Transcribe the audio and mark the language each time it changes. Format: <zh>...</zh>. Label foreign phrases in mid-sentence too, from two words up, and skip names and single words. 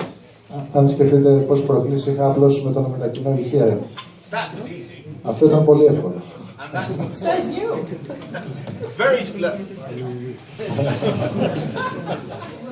<el>Αν σκεφτείτε πόσες προκλήσεις είχα απλώς με το να μετακινώ ηχεία.</el> <en>That was easy.</en> <el>Αυτό ήταν πολύ εύκολο.</el> <en>And that's the Says you. very</en>